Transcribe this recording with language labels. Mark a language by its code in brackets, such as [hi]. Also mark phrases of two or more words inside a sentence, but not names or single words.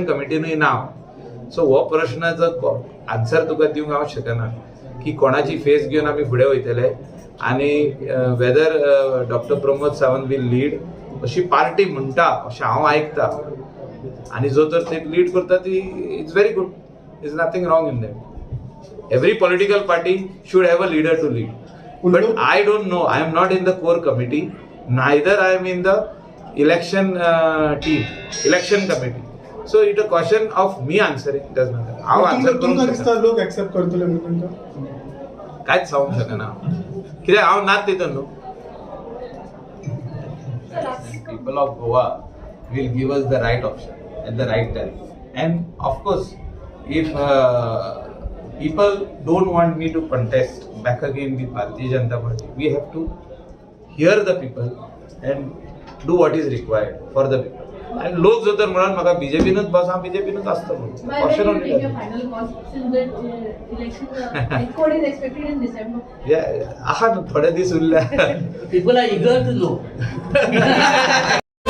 [kok] कमिटीनूय ना सो हो प्रश्नाचो आन्सर तुका दिवंक हांव शकना की कोणाची फेस घेवन आमी फुडें वयतले आनी [en] whether Doctor Pramod Sawant will lead [kok] अशी पार्टी म्हणटा अशें हांव आयकता आनी जो तर ते लीड करता ती [en] it's very good is nothing wrong in that every political party should have a leader to lead but I don't know. I am not in the core committee. Neither I am in the election team, election committee. So it's a question of me answering. Does not. How answer [kok] तुमकां करूंक दिसता लोक एक्सेप्ट करतले म्हणून तुमकां कांयच सांगूंक शकना कित्याक हांव नात तितून न्हू [en] people of Goa will give us the right option at the right time and of course if people don't want me to contest back again with Bharatiya Janata Party. We have to hear the people and do what is required for the people. [kok] And लोक जो तर म्हणून म्हाका बीजेपीनूच बस हांव बीजेपीनूच आसता म्हणून [en] By when you take your final call since the election code is expected in December? [kok] आहा न्हू थोडे दीस उरल्या [en] People are eager to know.